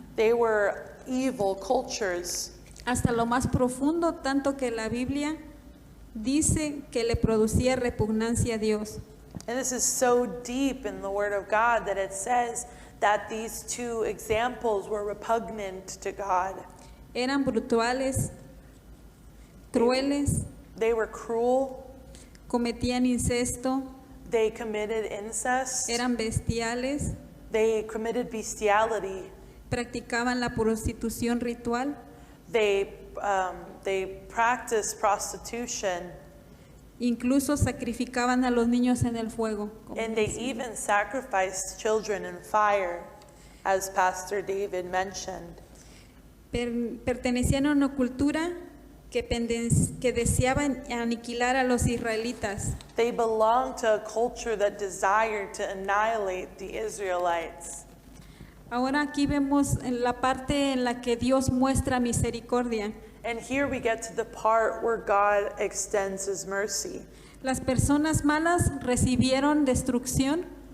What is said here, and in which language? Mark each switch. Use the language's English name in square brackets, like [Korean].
[English] They were evil cultures, [Spanish] hasta lo más profundo, tanto que la Biblia dice que le producía repugnancia a Dios. [English] and this is so deep in the Word of God that it says that these two examples were repugnant to God. [Spanish] Eran brutales, crueles, [English] They were cruel, [Spanish] cometían incesto, [English] they committed incest, [Spanish] eran bestiales, [English] they committed bestiality, [Spanish] practicaban la prostitución ritual, [English] they practiced prostitution, [Spanish] incluso sacrificaban a los niños en el fuego. como [English] and they [Spanish] dice. [English] even sacrificed children in fire, as Pastor David mentioned. [Spanish] Pertenecían a una cultura que deseaban aniquilar a los israelitas. [English] They belonged to a culture that desired to annihilate the Israelites. [Spanish] Ahora aquí vemos en la parte en la que Dios muestra misericordia. [English] And here we get to the part where God extends his mercy. [Spanish] Las personas malas recibieron destrucción,